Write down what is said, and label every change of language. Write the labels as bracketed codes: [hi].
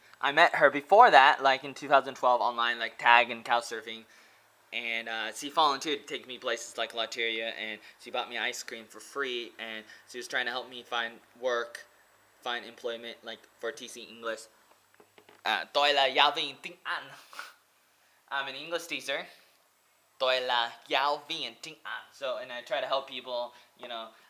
[en] I met her before that, like in 2012 online, like tag and couchsurfing. And she volunteered to take me places like Lateria, and she bought me ice cream for free, and she was trying to help me find work, find employment, like for TC English. [vi] Tôi là giáo viên tiếng Anh. [en] I'm an English teacher. [vi] Tôi là giáo viên tiếng Anh. [en] So, and I try to help people, you know.